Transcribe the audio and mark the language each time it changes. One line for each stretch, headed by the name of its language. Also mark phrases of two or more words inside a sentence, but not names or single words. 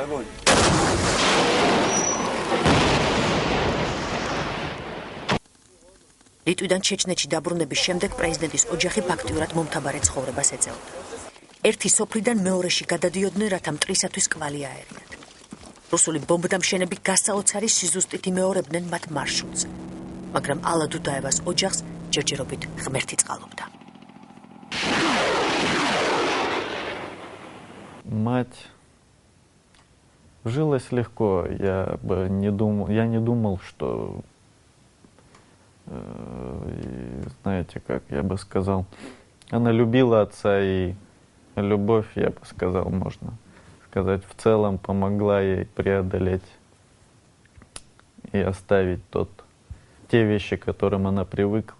Georgian: ლიტვიდან ჩეჩნეთში დაბრუნების შემდეგ პრეზიდენტის ოჯახი ფაქტიურად მომთაბარე ცხოვრებას ეწეოდა. ერთი სოფლიდან მეორეში გადადიოდნენ, რათა მტრისათვის კვალი აერინათ. რუსული ბომბდამშენები გასაოცარი სიზუსტით იმეორებდნენ მათ მარშრუტზე, მაგრამ ალა დუდაევას ოჯახს ჯერჯერობით ღმერთი წყალობდა.
Russian: Мать жилась легко. Я не думал, что, знаете, как я бы сказал, она любила отца, и любовь, я бы сказал, можно сказать, в целом помогла ей преодолеть и оставить те вещи, к которым она привыкла.